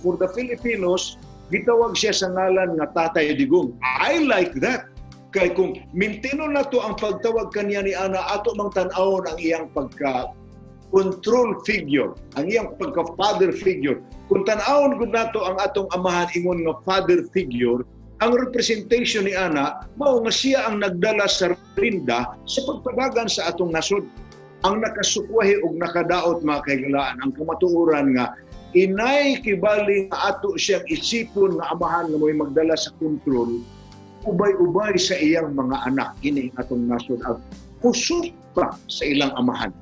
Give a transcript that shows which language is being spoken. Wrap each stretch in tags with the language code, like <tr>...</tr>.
<en>For the Filipinos,</en> <ceb>gitawag siya sa ngalan nga Tatay Digong.</ceb> <en>I like that.</en> <ceb>Kaya kung mintino na to ang pagtawag kanya ni Ana, ato mang tanawon ang iyang pagka-control figure, ang iyang pagka-father figure. Kung tanawon gud nato ang atong amahan ingon nga father figure, ang representation ni Ana, mao nga siya ang nagdala sa rinda sa pagpadagan sa atong nasod. Ang nakasukwahi og nakadaot mga kaigalaan, ang kamatuoran nga inay kibali nga ato siyang isipon nga amahan nga mo'y magdala sa kontrol, ubay-ubay sa iyang mga anak, ini atong nasod ang kusog pa sa ilang amahan.</ceb>